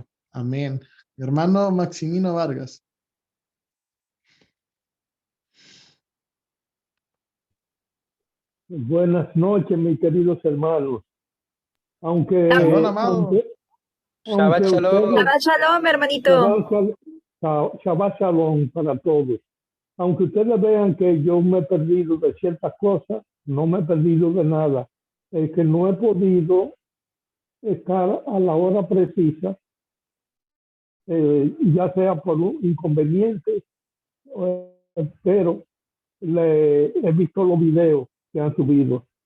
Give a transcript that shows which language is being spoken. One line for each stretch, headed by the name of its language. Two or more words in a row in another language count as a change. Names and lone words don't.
Spanish: Amén. Mi hermano Maximino Vargas. Buenas noches, mis queridos hermanos. Aunque, Shalom, amado. Shabbat aunque shalom. ustedes,
Hebrew: שבת שלום,
Spanish: hermanito.
Hebrew: שבת שלום
Spanish: para todos. Aunque ustedes vean que yo me he perdido de ciertas cosas, no me he perdido de nada. Es que no he podido estar a la hora precisa, ya sea por un inconveniente, pero he visto los videos que han subido.